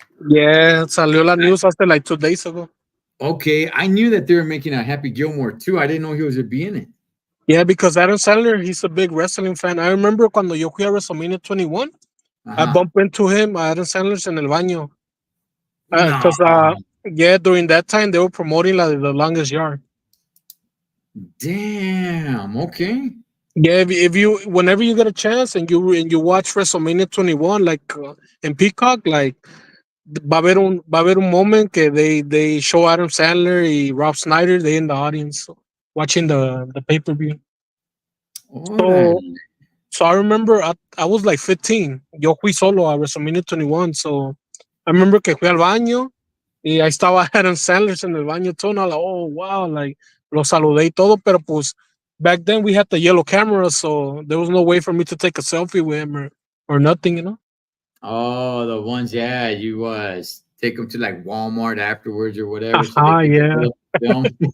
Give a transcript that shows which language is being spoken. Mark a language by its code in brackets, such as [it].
[en] Yeah, [es] salió la [en] news [es] hasta [en] like 2 days ago. Okay, I knew that they were making a Happy Gilmore too. I didn't know he was gonna be in it. Yeah, because Adam Sandler, he's a big wrestling fan. I remember [es] cuando yo fui a [en] WrestleMania 21, I Uh-huh. bumped into him, Adam Sandler's [es] en el baño. [en] No, Because, yeah, during that time, they were promoting like the longest yard. damn. Okay. Yeah, whenever you get a chance and you watch WrestleMania 21, like in Peacock, like [es] va a haber un [en] moment que they show Adam Sandler [es] y [en] Rob Snyder, they in the audience watching the pay per view. So [es] Órale. [en] So I remember I was like 15. [es] Yo fui solo a [en] WrestleMania 21. So I remember [es] que fui al baño y ahí estaba Adam Sandler en el baño todo. [en] And I was like, oh, wow. Like, [es] lo saludé y todo. Pero pues [en] back then we had the yellow camera. So there was no way for me to take a selfie with him or nothing, you know? Oh, the ones, yeah, you take them to like Walmart afterwards or whatever, so they Aha, can yeah. develop film.